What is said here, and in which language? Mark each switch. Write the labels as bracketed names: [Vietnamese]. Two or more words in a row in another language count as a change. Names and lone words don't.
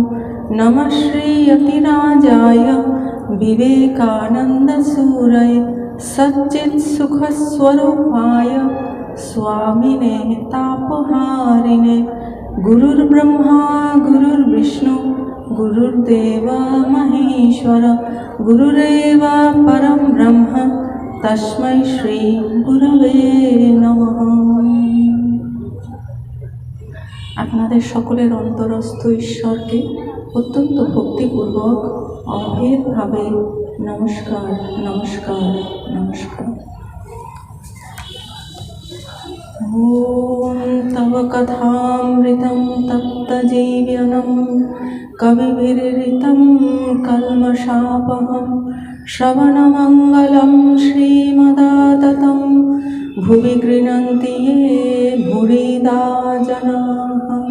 [Sanskrit] नमः श्रीयतिराजाय विवेकानन्दसूरये सच्चित्सुखस्वरूपाय स्वामिने तापहारिणे। गुरुर्ब्रह्मा गुरुर्विष्णु गुरुर्देव महेश्वर गुरुरेव परं ब्रह्म तस्मै श्री गुरवे नमः। [Bangla] আপনাদের সকলের অন্তরস্থ ঈশ্বরকে অত্যন্ত ভক্তিপূর্বক অভেদভাবে নমস্কার নমস্কার নমস্কার। [Sanskrit] ওম তব কথামৃতম তপ্তজীবনম কবিভিরৃতম কল্মষাপহম শ্রবণমঙ্গলম শ্রীমদাততম ভুবি গৃণন্তি ये ভুরিদা জনাঃ।